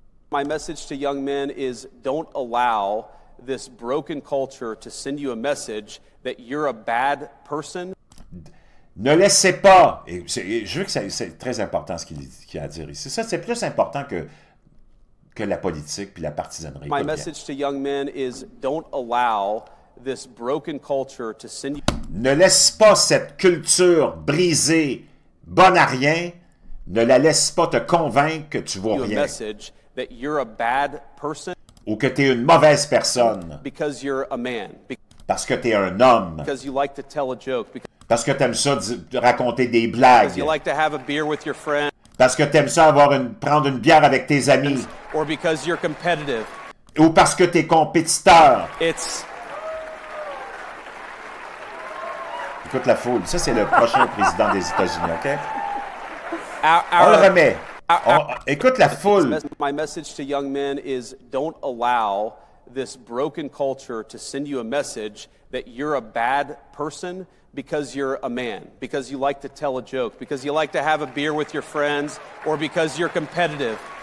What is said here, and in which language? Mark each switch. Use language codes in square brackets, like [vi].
[en] My message to young men is don't allow this broken culture to send you a message that you're a bad person. [fr] Ne laissez pas, et je veux que c'est très important ce qu'il a à dire ici, ça c'est plus important que la politique puis la partisanerie. [en] My message to young men is don't allow this broken culture to send you... [fr] Ne laisse pas cette culture brisée, bonne à rien, ne la laisse pas te convaincre que tu vaux rien. [en] That you're a bad person, [fr] ou que tu es une mauvaise personne. [en] Because you're a man. [fr] Parce que tu es un homme. [en] Because you like to tell a joke. [fr] Parce que tu aimes ça raconter des blagues. [en] Because you like to have a beer with your friends. [fr] Parce que tu aimes ça prendre une bière avec tes amis. [en] Or because you're competitive. [fr] Ou parce que tu es compétiteur. Écoute la foule. Ça, c'est le prochain président des États-Unis, OK? On le remet. Écoute la foule. [en] My message to young men is don't allow this broken culture to send you a message that you're a bad person because you're a man, because you like to tell a joke, because you like to have a beer with your friends, or because you're competitive.